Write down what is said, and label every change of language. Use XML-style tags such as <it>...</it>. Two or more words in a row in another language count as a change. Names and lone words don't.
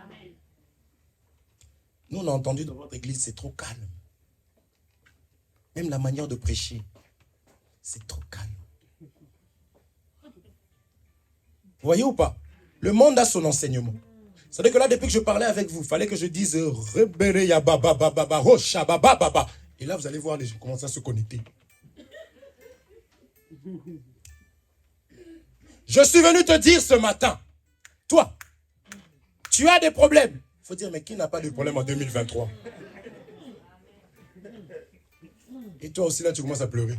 <fr>Nous, on a entendu dans votre église, c'est trop calme. Même la manière de prêcher, c'est trop calme. voyez ou pas? Le monde a son enseignement. C'est-à-dire que là, depuis que je parlais avec vous, il fallait que je dise Rebere ya baba baba rocha baba baba. Et là, vous allez voir les gens commencer à se connecter. Je suis venu te dire ce matin, toi, tu as des problèmes. Il faut dire, mais qui n'a pas de problème en 2023? Et toi aussi, là, tu commences à pleurer.</fr>